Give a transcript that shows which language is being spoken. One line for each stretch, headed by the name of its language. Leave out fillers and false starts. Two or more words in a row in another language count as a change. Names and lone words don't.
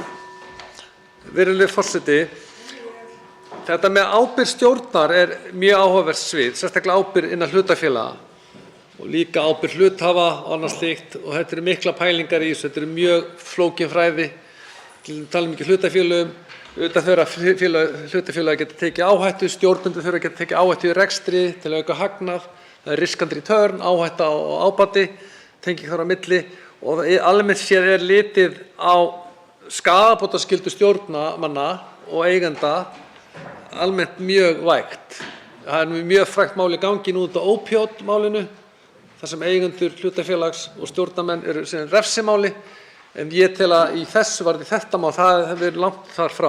Icelandic: Virðulegur forseti, þetta með ábyrgð stjórnar er mjög áhugavert svið, sérstaklega ábyrgð innan hlutafélaga og líka ábyrgð hluthafa og annað slíkt, og þetta eru mikla pælingar í þessu, þetta eru mjög flókin fræði, tala mikið hlutafélögum, auðvitað þurfa hlutafélagi geta tekið áhættu, stjórnendur þurfa að geta tekið áhættu í rekstri til að auka hagnað, það er
English: risk and return,
Icelandic: áhætta og ábati, tenging þar á milli, og almennt séð er litið á skaðabótaskyldu stjórnarmanna og eigenda almennt mjög vægt. Það er mjög frægt mál í gangi nú út á ópíótmálinu, þar sem eigendur hlutafélags og stjórnarmenn eru sem refsimáli, en ég tel að í þessu varðandi þetta mál, það hefur verið langt þar frá.